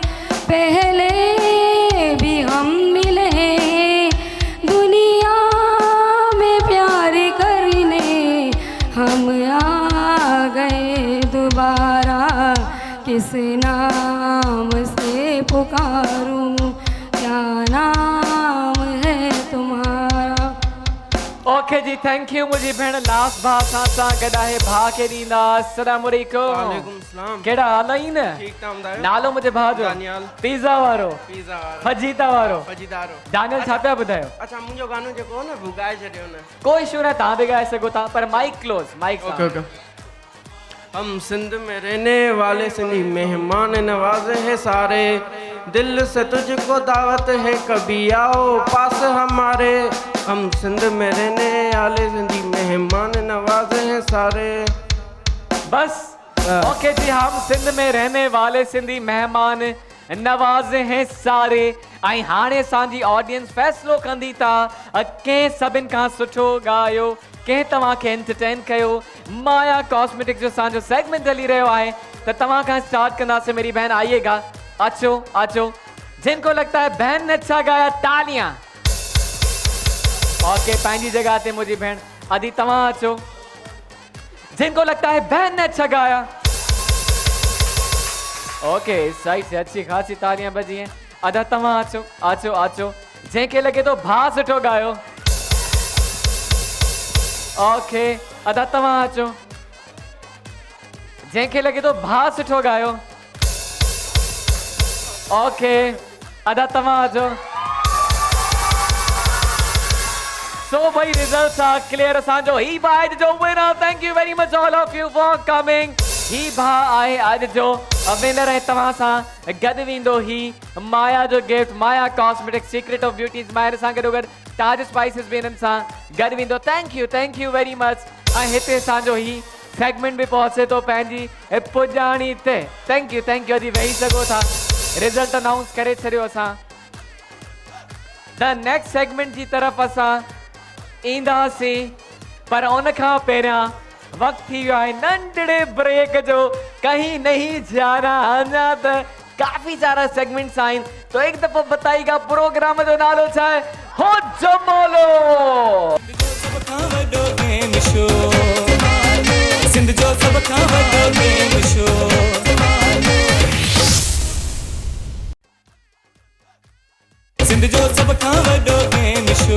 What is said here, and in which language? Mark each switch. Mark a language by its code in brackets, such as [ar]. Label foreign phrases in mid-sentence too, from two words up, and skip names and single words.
[ur] پہلے بھی ہم ملے دنیا میں پیار کرنے، ہم آ گئے دوبارہ. کس نام سے پکاروں، کیا نام ہے تمہارا. [sd] ओके जी, [en] thank you [sd] मुझी भेण। लास्ट भा सां गॾु आहे भा खे ॾींदा। [ar] السلام عليكم. وعليكم السلام. [sd] कहिड़ा हाल आहिनि? ठीक था ॿुधायो? नालो मुंहिंजे भाउ जो? दानियाल। पिज़्ज़ा वारो, पिज़्ज़ा वारो, फजीता वारो। फजीदारो। दानियल छा पिया ॿुधायो? अच्छा, मुंहिंजो गानो जेको हो न भुगाए छॾियो न। कोई इशू न, तव्हां बि ॻाए सघो था, पर [en] mic close, [sd] माइक सां। [en] okay okay. [ur] ہم سندھ میں رہنے والے سندھی مہمان نوازے ہیں سارے. دل سے تجھ کو دعوت ہے، کبھی آؤ پاس ہمارے. ہم سندھ میں رہنے والے سندھی مہمان نوازے ہیں سارے. بس اوکے جی، ہم سندھ میں رہنے والے سندھی مہمان نوازے ہیں سارے. [sd] ऐं हाणे असांजी ऑडियंस फ़ैसिलो कंदी था कंहिं सभिनि खां सुठो ॻायो, कंहिं तव्हांखे एंटरटेन कयो। माया कॉस्मेटिक जो असांजो सेगमेंट हली रहियो आहे, त तव्हां खां स्टार्ट कंदासीं। [ur] میری بہن آئیے گا, [sd] अचो अचो। [ur] جن کو لگتا ہے بہن نے اچھا گایا، تالیاں. ओके, [sd] पंहिंजी जगह ते मुंहिंजी भेण अदी तव्हां अचो। [ur] جن کو لگتا ہے بہن نے اچھا گایا، اوکے، سائیڈ سے اچھی خاصی تالیاں بجی ہیں. [sd] अदा तव्हां अचो अचो अचो। जंहिंखे लगे तो भाउ सुठो गायो, ओके, अदा तव्हां अचो। जंहिंखे लगे तो भाउ सुठो गायो, ओके, अदा तव्हां अचो। [en] so bhai results are clear. [sd] असांजो ही भा अॼु जो विनर। [en] thank you very much all of you for coming. [sd] ही भा आहे अॼु जो विनर ऐं तव्हां सां गॾु वेंदो ही माया जो गिफ्ट, माया कॉस्मेटिक [en] secret of beauty [sd] माया सां गॾो गॾु ताज स्पाइसिस बि हिननि सां गॾु वेंदो। [en] thank you very much. [sd] ऐं हिते असांजो ही सेगमेंट भी पहुंचे तो पंहिंजी पुॼाणी ते। [en] thank you [sd] अॼु वेही सघो था। रिजल्ट अनाउंस करे छॾियो असां। [en] the next segment [sd] जी तरफ़ असां ईंदासीं, पर उन खां पहिरियां वक़्तु थी वियो आहे नंढड़े ब्रेक जो। [ur] کہیں نہیں جانا, [sd] अञा त काफ़ी सारा सेगमेंट्स आहिनि। तो एक दफ़ो बताइएगा प्रोग्राम जो नालो छा आहे? हो जमोलो। सिंध जो सब खां वॾो गेम शो। सिंध जो सब खां वॾो गेम शो।